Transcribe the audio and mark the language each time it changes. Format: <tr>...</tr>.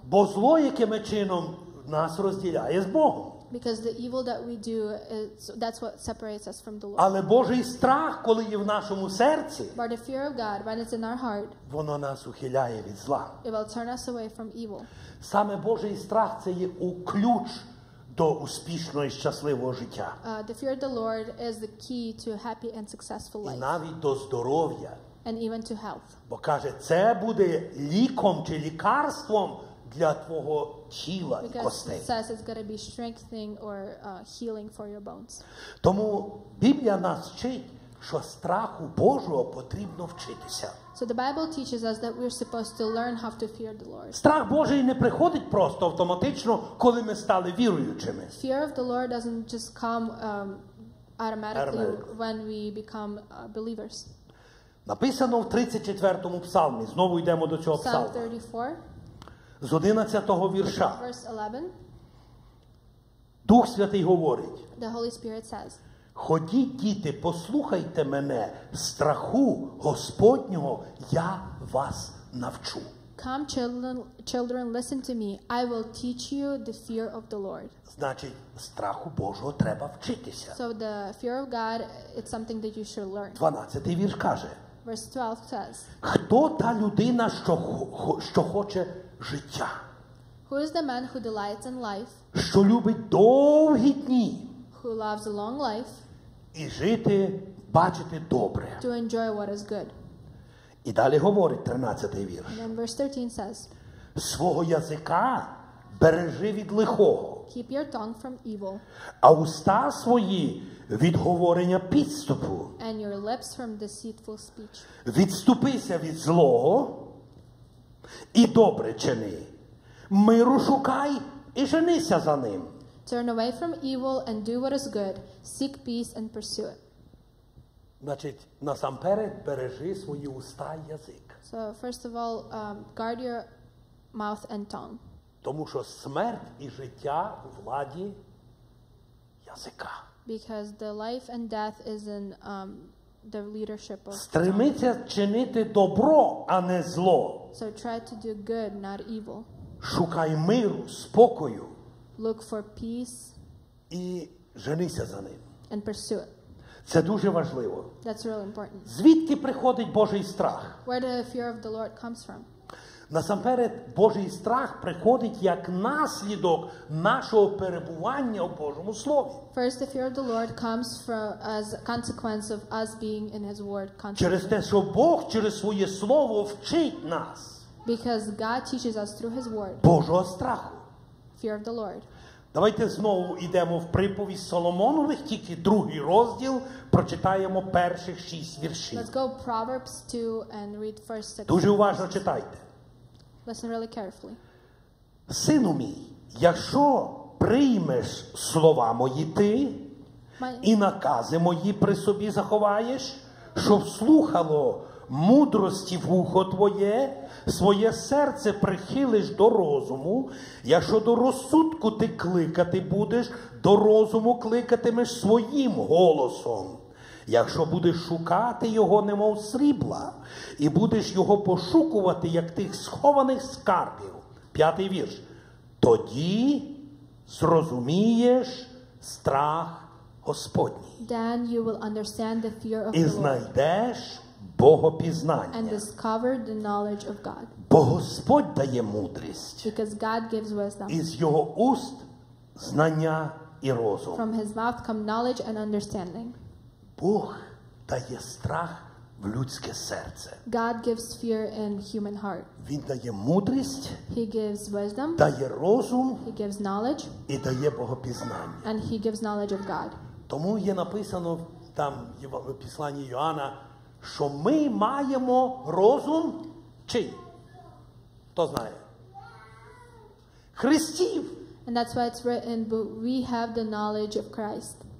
<uk>Бо зло, яким чином нас розділяє з Богом.</uk> <en>Because the evil that we do, that's what separates us from the Lord.</en> <uk>Але Божий страх, коли є в нашому серці,</uk> <en>But the fear of God, when it's in our heart,</en> <uk>воно нас ухиляє від зла.</uk> <en>it will turn us away from evil.</en> <uk>Саме Божий страх – це є ключ до успішного і щасливого життя.</uk> <en>The fear of the Lord is the key to happy and successful</en> <uk>І</uk> <en>life,</en> <uk>навіть до здоров'я.</uk> <en>and even to health.</en> <uk>Бо каже, це буде ліком чи лікарством для твого тіла і</uk> <en>Because</en> <uk>костей.</uk> <en>it says it's going to be strengthening or healing for your bones.</en> <uk>Тому Біблія нас вчить, що страху Божого потрібно вчитися.</uk> <en>So the Bible teaches us that we're supposed to learn how to fear the Lord.</en> <uk>Страх Божий не приходить просто автоматично, коли ми стали віруючими.</uk> <en>Fear of the Lord doesn't just come automatically when we become believers.</en> <uk>Написано в 34-му псалмі, знову йдемо до цього</uk> <en>Psalm</en> <uk>псалму,</uk> <en>34,</en> <uk>з 11-го вірша.</uk> <en>verse 11,</en> <uk>Дух Святий говорить:</uk> <en>the Holy Spirit says,</en> <uk>ходіть, діти, послухайте мене, страху Господнього я вас навчу.</uk> <en>Come, children, listen to me. I will teach you the fear of the Lord.</en> <uk>Значить, страху Божого треба вчитися.</uk> <en>So the fear of God, it's something that you should learn.</en> <uk>12-й вірш каже:</uk> <en>Verse 12 says,</en> <uk>хто та людина, що хоче життя,</uk> <en>who is the man who delights in life,</en> <uk>що любить довгі дні</uk> <en>who loves a long life,</en> <uk>і жити, бачити добре.</uk> <en>to enjoy what is good?</en> <uk>І далі говорить 13-й вірш:</uk> <en>And then verse 13 says,</en> <uk>свого язика бережи від лихого,</uk> <en>keep your tongue from evil,</en> <uk>а уста свої від говорення підступу.</uk> <en>and your lips from deceitful speech.</en> <uk>Відступися від злого і добре чини. Миру шукай і женися за ним.</uk> <en>Turn away from evil and do what is good. Seek peace and pursue it.</en> <uk>Значить, насамперед бережи свої уста і язик.</uk> <en>So first of all, guard your mouth and tongue.</en> <uk>Тому що смерть і життя у владі язика.</uk> <en>Because the life and death is in the leadership of tongue.</en> <uk>Стремиться чинити добро, а не зло.</uk> <en>So try to do good, not evil.</en> <uk>Шукай миру, спокою</uk> <en>Look for peace</en> <uk>і женися за ним.</uk> <en>and pursue it.</en> <uk>Це дуже важливо.</uk> <en>That's really important.</en> <uk>Звідки приходить Божий страх?</uk> <en>Where the fear of the Lord comes from?</en> <uk>Насамперед, Божий страх приходить як наслідок нашого перебування у Божому Слові.</uk> <en>First, the fear of the Lord comes from as a consequence of us being in His Word</en> <uk>Через</uk> <en>constantly.</en> <uk>те, що Бог через своє Слово вчить нас</uk> <en>Because God teaches us through His Word,</en> <uk>Божого страху.</uk> <en>fear of the Lord.</en> <uk>Давайте знову йдемо в приповість Соломонових, тільки 2-й розділ, прочитаємо перших 6 віршів.</uk> <en>Let's go Proverbs 2 and read first 6.</en> <uk>Дуже уважно читайте.</uk> <en>Listen really carefully.</en> <uk>Сину мій, якщо приймеш слова мої ти, і накази мої при собі заховаєш, щоб слухало мудрості вухо твоє, своє серце прихилиш до розуму, якщо до розсудку ти кликати будеш, до розуму кликатимеш своїм голосом. Якщо будеш шукати його, немов срібла, і будеш його пошукувати, як тих схованих скарбів. 5-й вірш. Тоді зрозумієш страх Господній.</uk> <en>Then you will understand the fear of</en> <uk>І</uk> <en>the Lord</en> <uk>знайдеш</uk> <en>and</en> <uk>Богопізнання.</uk> <en>discover the knowledge of God.</en> <uk>Бо Господь дає мудрість.</uk> <en>Because God gives wisdom.</en> <uk>Із його уст знання і розум.</uk> <en>From His mouth come knowledge and understanding.</en> <uk>Бог дає страх в людське серце.</uk> <en>God gives fear in human heart.</en> <uk>Він дає мудрість,</uk> <en>He gives wisdom,</en> <uk>дає розум</uk> <en>He gives knowledge,</en> <uk>і дає Богопізнання.</uk> <en>and He gives knowledge of God.</en> <uk>Тому є написано там в Післанні Йоанна, що ми маємо розум чий? Хто знає? Христів.</uk> <en>And that's why it's written, but we have the knowledge of Christ.</en>